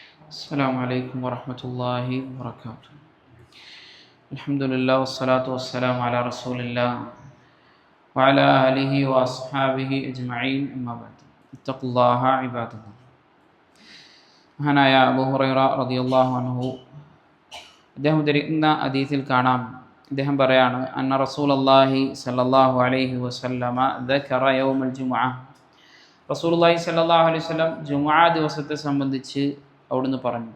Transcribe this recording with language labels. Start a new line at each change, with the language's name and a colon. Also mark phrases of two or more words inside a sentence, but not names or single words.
Arabic: السلام عليكم ورحمة الله وبركاته. الحمد لله والصلاة والسلام على رسول الله وعلى آله وأصحابه أجمعين أما بعد اتقوا الله عباد الله.
Malayalam: മഹാനായ അബൂ ഹുറൈറ
Arabic: رضي الله عنه
Malayalam: അദ്ദേഹം ഉദ്ധരിക്കുന്ന ഹദീസിൽ കാണാം, അദ്ദേഹം പറയാണ്,
Arabic: أن رسول الله صلى الله عليه وسلم ذكر يوم الجمعة. رسول الله صلى الله عليه وسلم
Malayalam: ജുമുഅ ദിവസത്തെ സംബന്ധിച്ച് അവിടുന്ന് പറഞ്ഞു.